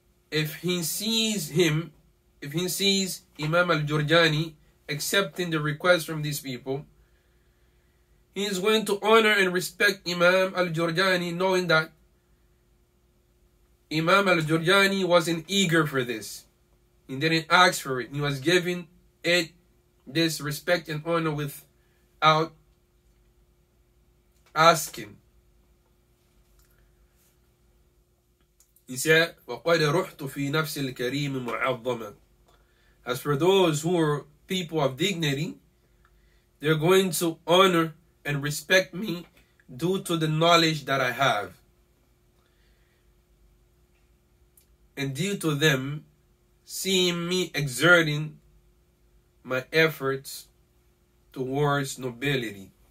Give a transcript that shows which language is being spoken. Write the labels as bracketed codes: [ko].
[en] if he sees Imam Al-Jurjaanee accepting the request from these people, he is going to honor and respect Imam Al-Jurjaanee, knowing that Imam Al-Jurjaanee wasn't eager for this. He didn't ask for it. He was giving it this respect and honor without asking. He said, [ar] وَقَدْ رُحْتُ فِي نَفْسِ الْكَرِيمِ مُعَظَّمًا. [en] As for those who are people of dignity, they're going to honor and respect me due to the knowledge that I have. And due to them seeing me exerting my efforts towards nobility.